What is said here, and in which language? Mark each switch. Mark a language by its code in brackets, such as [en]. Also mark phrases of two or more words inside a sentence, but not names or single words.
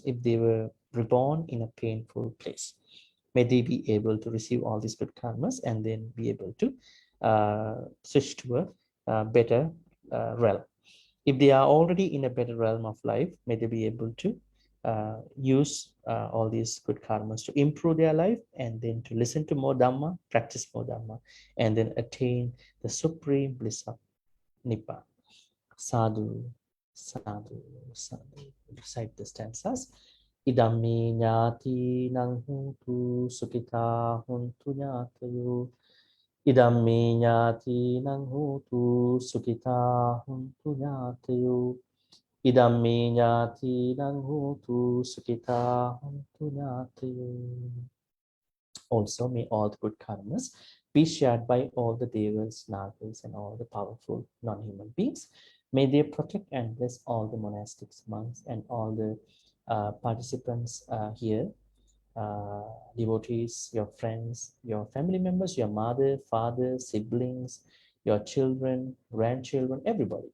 [en] If they were reborn in a painful place, may they be able to receive all these good karmas and then be able to switch to a better realm. If they are already in a better realm of life, may they be able to use all these good karmas to improve their life, and then to listen to more Dhamma, practice more Dhamma, and then attain the supreme bliss of Nibbana. [pi] Sadhu, sadhu, sadhu. [en] Recite the stanzas. [pi] Idammi ñāti naṁ huntu sukita huntu ñātayo. Idammi ñāti naṁ huntu sukita huntu ñātayo. Idammi ñāti naṁ huntu sukita huntu ñātayo. [en] Also, may all the good karmas be shared by all the devas, nagas, and all the powerful non-human beings. May they protect and bless all the monastics, monks, and all the participants here, devotees, your friends, your family members, your mother, father, siblings, your children, grandchildren, everybody.